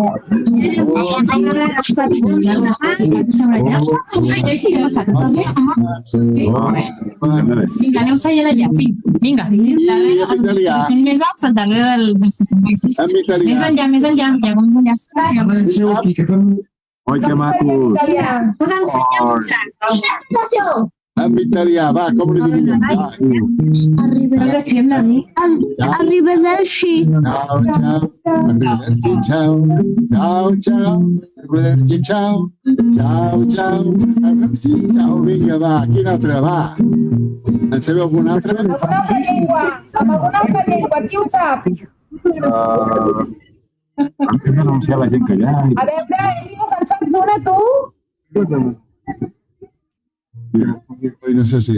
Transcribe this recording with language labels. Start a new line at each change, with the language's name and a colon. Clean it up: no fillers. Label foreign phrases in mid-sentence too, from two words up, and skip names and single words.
Catalan: Vinga, aneu seient allà, fill. Vinga. Són més alts al darrere dels serveis. Més enllà, més enllà. Ja, més enllà. Oi, que macos. Podem ensenyar En italià, va, com li diríem? Arrivederci.
Italian: Ciao, ciao. Arrivederci, ciao. Ciao, ciao. Arrivederci, ciao. Ciao, ciao. Arrivederci, ciao.
Catalan: Vinga, va, quina altra, va. En sabeu alguna altra? Amb alguna altra llengua. Amb alguna altra llengua. Qui ho sap? Hem d'anunciar la gent que hi ha. A veure, Elios, en saps una, tu? Oi, no sé si...